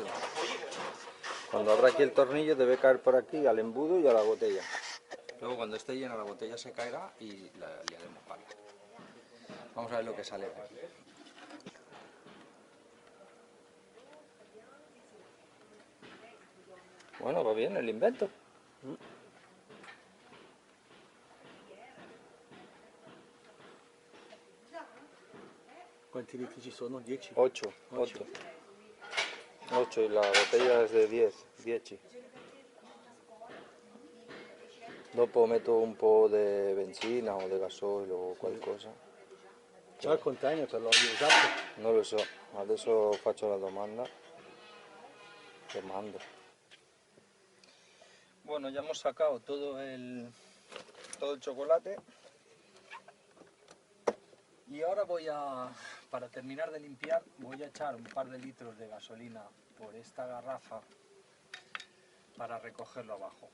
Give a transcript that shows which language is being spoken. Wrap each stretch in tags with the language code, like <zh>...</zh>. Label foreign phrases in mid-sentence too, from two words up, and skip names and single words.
<es>Cuando abra aquí el tornillo debe caer por aquí al embudo y a la botella. Luego cuando esté llena la botella se caerá y la liaremos parda. Vamos a ver lo que sale de aquí. Bueno, va bien el invento.</es> <it>Quanti litri ci sono? 10?</it> <es>8 y la botella es de 10.</es> <it>Dopo metto un po' di benzina o di gasolio o qualcosa. C'è il container per l'olio usato? Non lo so, adesso faccio la domanda e mando.</it> <es>Bueno, ya hemos sacado todo el chocolate. Y ahora para terminar de limpiar, voy a echar un par de litros de gasolina por esta garrafa para recogerlo abajo.</es>